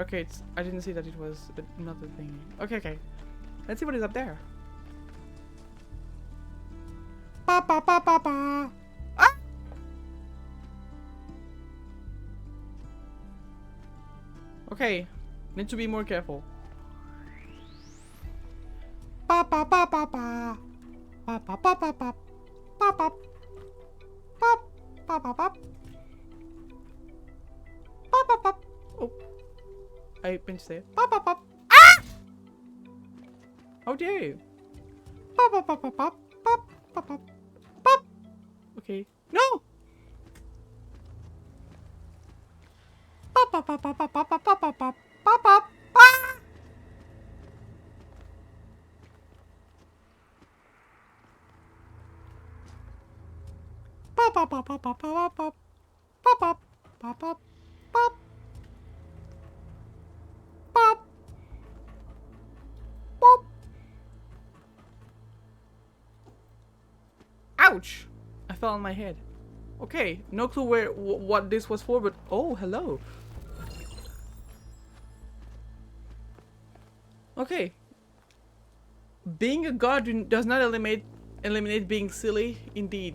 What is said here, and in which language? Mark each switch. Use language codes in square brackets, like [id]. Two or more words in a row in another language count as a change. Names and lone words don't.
[en] Okay, I didn't see that it was another thing. Okay. Let's see what is up there. Ba ba ba ba ba. Ah! Okay, need to be more careful. Ba ba ba ba ba. Ba ba ba ba ba. Ba ba. Ba ba ba ba. Ba ba ba. Oh, I pinched it. Ba ba ba. Ah! How dare you? Ba ba ba ba ba. Ba ba ba. Pop. Okay. No. Pop pop pop pop pop pop pop pop pop pop pop. Ah! Pop pop pop pop pop pop pop pop pop pop pop pop pop pop. Ouch! I fell on my head. Okay, no clue what this was for, but oh, hello. Okay. Being a god does not eliminate being silly, indeed.